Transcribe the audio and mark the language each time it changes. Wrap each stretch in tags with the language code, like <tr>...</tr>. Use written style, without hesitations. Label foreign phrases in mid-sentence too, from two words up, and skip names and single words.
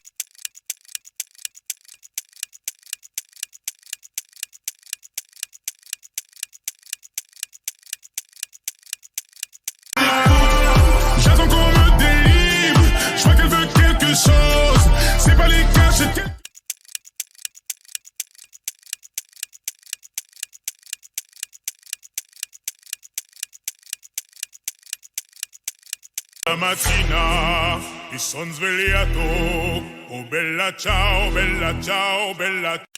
<fr>J'attends qu'on me délivre. Je vois qu'elle veut quelque chose. C'est pas les cas, je t'ai...</fr> <it>La mattina, il son svegliato. Oh bella ciao, bella ciao, bella.</it>